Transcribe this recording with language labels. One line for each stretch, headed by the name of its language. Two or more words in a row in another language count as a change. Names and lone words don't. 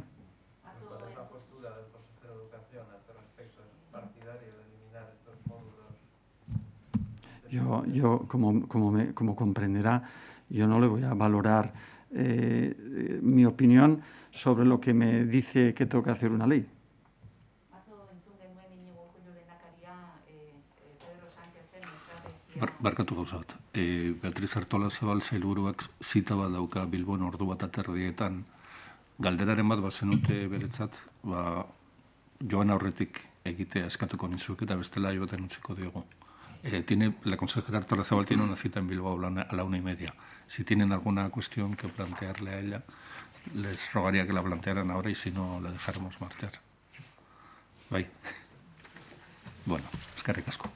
Spanish: ¿Cuál es la postura del consejero de Educación a este respecto? ¿Es partidario de eliminar estos módulos? Yo como comprenderá, yo no le voy a valorar mi opinión sobre lo que me dice que tengo que hacer una ley.
Basque: Barkatu gauza bat. Beatriz Artolazabal sailburuak zita bat dauka Bilbon ordu bat aterdietan. Galderaren bat bazenute beretzat, joan aurretik egitea eskatuko nizuek eta bestela joaten utziko diogu.
Spanish: La consejera Artolazabal tiene una cita en Bilbao a la 1:30. Si tienen alguna cuestión que plantearle a ella, les rogaría que la plantearan ahora y si no, la dejaremos marchar.
Basque: Bai. Bueno, eskerrik asko.